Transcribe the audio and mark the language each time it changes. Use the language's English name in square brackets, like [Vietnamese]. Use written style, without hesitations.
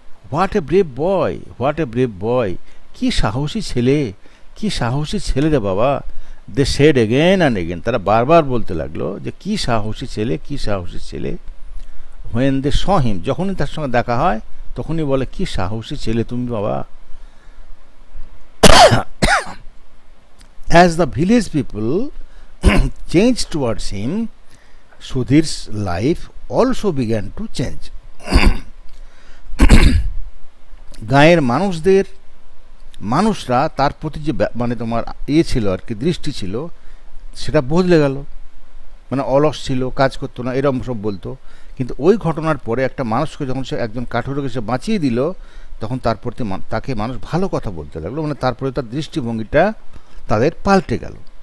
[English] what a brave boy, what a brave boy, [Bangla] কি সাহসী ছেলে, কি সাহসী ছেলে রে বাবা। [English] they said again and again, [Bangla] তারা বারবার বলতে লাগলো যে কি সাহসী ছেলে, কি সাহসী ছেলে। [English] when they saw him, [Bangla] যখনই তার সঙ্গে দেখা হয় তখনই বলে কি সাহসী ছেলে তুমি বাবা। [English] As the village people changed towards him, Sudhir's life also began to change. [Bangla] গাঁয়ের মানুষরা তার প্রতি যে মানে তোমার ছিল আর কি, দৃষ্টি ছিল, সেটা বদলে গেল। মানে অলস ছিল, কাজ করতো না, এরকম সব বলতো। কিন্তু ওই ঘটনার পরে একটা মানুষকে যখন সে একজন কাঠুরেকে সে বাঁচিয়ে দিল তখন তার প্রতি তাকে মানুষ ভালো কথা বলতে লাগলো, মানে তারপরে তার দৃষ্টিভঙ্গিটা তাদের পাল্টে গেল।